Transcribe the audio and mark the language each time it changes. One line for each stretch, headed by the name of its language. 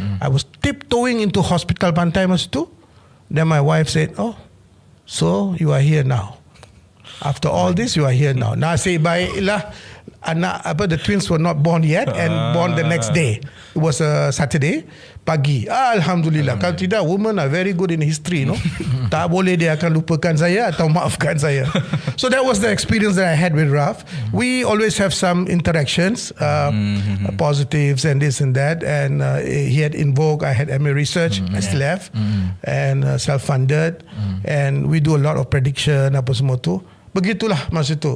English: I was tiptoeing into hospital Pantai
Malay: masa tu.
English: Then my wife said, oh, so you are here now. After all this, you are here now.
Malay: Nasib baiklah
English: the twins were not born yet and born the next day. It was a Saturday.
Malay: pagi.
English: Alhamdulillah.
Malay: Kalau tidak,
English: women are very good in history, no?
Malay: Tak boleh dia akan lupakan saya atau maafkan saya.
English: So that was the experience that I had with Raf. We always have some interactions, positives and this and that. And he had invoked, I had MA research, I still have, and self-funded. And we do a lot of prediction,
Malay: apa semua tu. Begitulah masa tu.